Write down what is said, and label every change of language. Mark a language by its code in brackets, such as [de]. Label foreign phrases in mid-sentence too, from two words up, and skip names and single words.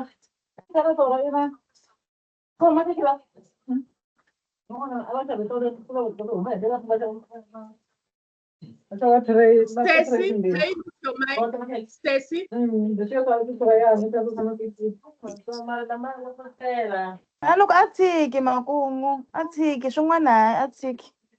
[ts] Carrot wa yena. Khoma ti-carrot. [en] Stacy, play with your mic. Stacy. [ts] Loko a tshiki makungu a tshiki swin'wana a tshiki.